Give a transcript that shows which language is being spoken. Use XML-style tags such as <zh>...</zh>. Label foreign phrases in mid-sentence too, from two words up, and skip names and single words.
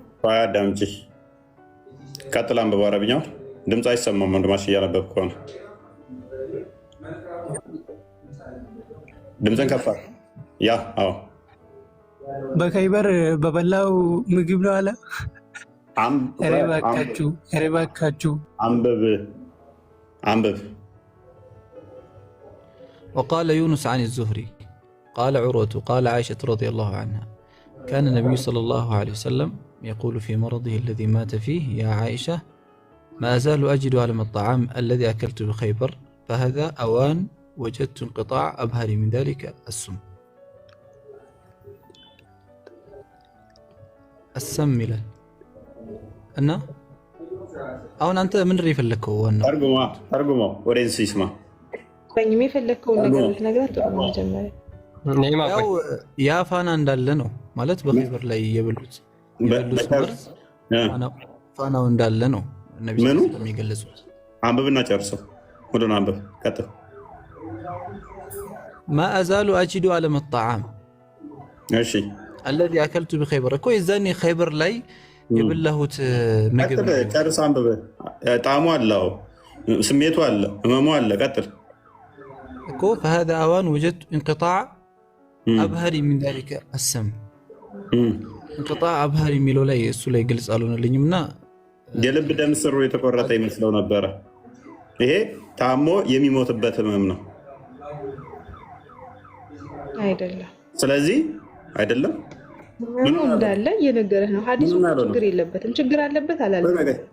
<am>አዳምጪ። ቀጥል። አንብብ። አረብኛው ድምፅ አይሰማም። ወንድማሽ እያነበብክ ከሆነ ድምፅን ከፋ። ያ አዎ፣ በካይበር በበላው ምግብ ነው አለ። እባካችሁ አንብብ።</am> <ar>وقال يونس عن الزهري قال عروة قال عائشة رضي الله عنها كان النبي صلى الله عليه وسلم يقول في مرضه الذي مات فيه يا عائشة ما أزال أجد ألم الطعام الذي أكلت بخيبر فهذا أوان وجدت انقطاع أبهر من ذلك السم</ar> <am>ይላል እና አሁን አንተ ምን ይፈልከው? ዋና ተርጉመው ወዴንስ ይስማ። ቆኝም የፈለከውን ነገር ልትነግራት ጥሩ ነው። መጀመሪያ ያው ያ ፋና እንዳለ ነው ማለት በኸይበር ላይ የበሉት መርዝ ፋናው እንዳለ ነው ነብዩ የሚገልጹት። አንብብና ጨርሰው። ሁሉን አንብብ። ቀጥል።</am> <ar>ما أزال أجد ألم الطعام</ar> <am>እሺ</am> <ar>الذي أكلت بخيبر</ar> <am>እኮ የዛኔ ኸይበር ላይ የበላሁት ምግብ ነው። ጨርስ። አንብብ። ጣዕሙ አለው፣ ስሜቱ አለ፣ ህመሙ አለ። ቀጥል</am> <ar>እኮ فهذا أوان وجدت انقطاع أبهر من ذلك السم انقطاع أبهر</ar> <am>የሚለው ላይ እሱ ላይ ግልጽ አልሆነልኝምና የልብ ደም ስሩ የተቆረጠ ይመስለው ነበረ። ይሄ ታሞ የሚሞትበት ህመም ነው አይደለም። ስለዚህ አይደለም ምን እንዳለ እየነገረህ ነው። ሐዲሱ ችግር የለበትም። ችግር አለበት አላለም።</am>